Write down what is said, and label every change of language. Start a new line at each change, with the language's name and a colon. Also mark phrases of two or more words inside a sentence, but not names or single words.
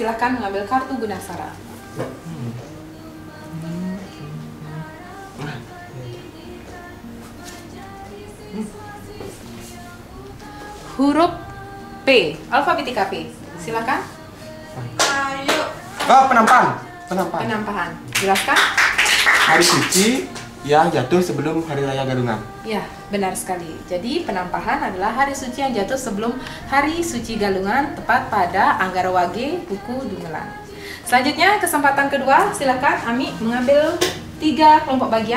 Indonesian: Silahkan mengambil kartu gunaksara. Huruf P, alfabetika P. Silakan. Ayo. Oh, penampahan. Penampahan. Jelaskan. Hari suci yang jatuh sebelum Hari Raya Galungan. Ya, benar sekali. Jadi penampahan adalah hari suci yang jatuh sebelum Hari Suci Galungan, tepat pada Anggara Wage, Buku Dungelan. Selanjutnya, kesempatan kedua. Silakan Ami mengambil 3 kelompok bagian.